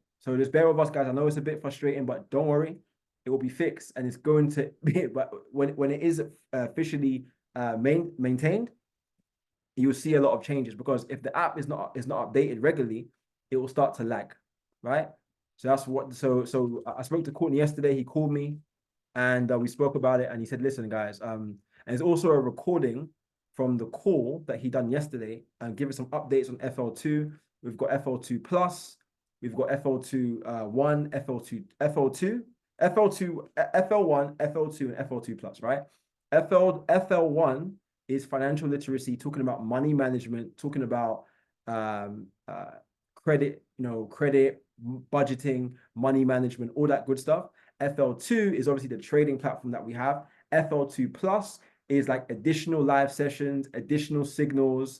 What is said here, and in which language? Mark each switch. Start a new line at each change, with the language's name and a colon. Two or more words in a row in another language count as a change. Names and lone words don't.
English: So just bear with us, guys. I know it's a bit frustrating, but don't worry. It will be fixed and it's going to be, but when it is officially maintained, you'll see a lot of changes, because if the app is not updated regularly, it will start to lag, right? So that's what. So I spoke to Courtney yesterday. He called me, and we spoke about it. And he said, "Listen, guys, and there's also a recording from the call that he done yesterday, and give us some updates on FL2. We've got FL2 plus, we've got FL2 1, FL2, FL2, FL2, FL1, FL2, and FL2 plus, right? FL1 is financial literacy, talking about money management, talking about credit, credit, budgeting, money management, all that good stuff. FL2 is obviously the trading platform that we have. FL2 plus is like additional live sessions, additional signals.